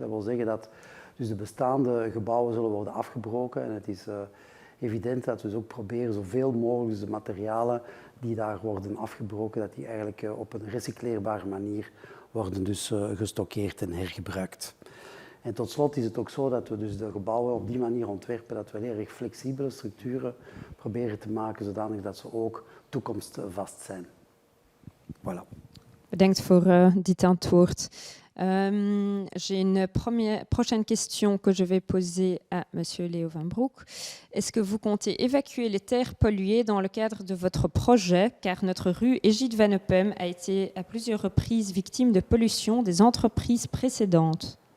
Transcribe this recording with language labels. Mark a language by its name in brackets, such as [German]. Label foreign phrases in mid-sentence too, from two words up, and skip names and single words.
[Dutch] Dat wil zeggen dat dus de bestaande gebouwen zullen worden afgebroken en het is evident dat we dus ook proberen zoveel mogelijk dus de materialen die daar worden afgebroken, dat die eigenlijk op een recycleerbare manier worden dus gestockeerd en hergebruikt. En tot slot is het ook zo dat we dus de gebouwen op die manier ontwerpen dat we heel erg flexibele structuren proberen te maken, zodanig dat ze ook toekomstvast zijn. Voilà. Bedankt voor dit antwoord. [French] J'ai une prochaine question que je vais poser à Monsieur Leo Van Broek. Est-ce que vous comptez évacuer les terres polluées dans le cadre de votre projet, car notre rue Egide Van Oppem a été à plusieurs reprises victime de pollution des entreprises précédentes?